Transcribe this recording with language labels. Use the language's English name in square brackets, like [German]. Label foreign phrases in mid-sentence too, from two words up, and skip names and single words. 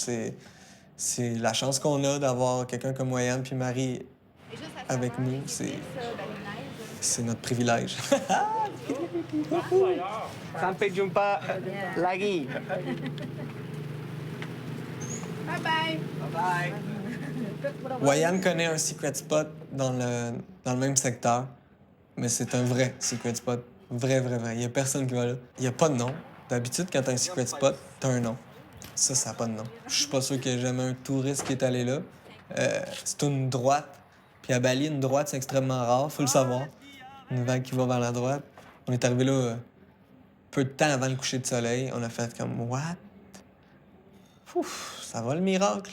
[French] C'est la chance qu'on a d'avoir quelqu'un comme Wayan puis Marie avec nous. C'est notre privilège. [Indonesian] Sampai jumpa lagi. [English] Bye bye. Bye. [French] Wayan connaît un [English] secret spot [French] dans le même secteur. mais c'est un vrai [English] secret spot. [French] Vrai. Il y a personne qui va là. Il y a pas de nom. D'habitude, quand t'as un [English] secret spot, [French] t'as un nom. Ça a pas de nom. Je suis pas sûr qu'il y ait jamais un touriste qui est allé là. C'est une droite. Puis à Bali, une droite, c'est extrêmement rare, faut le savoir. Une vague qui va vers la droite. On est arrivé là peu de temps avant le coucher de soleil. On a fait comme « What? » Ouf, ça va le miracle.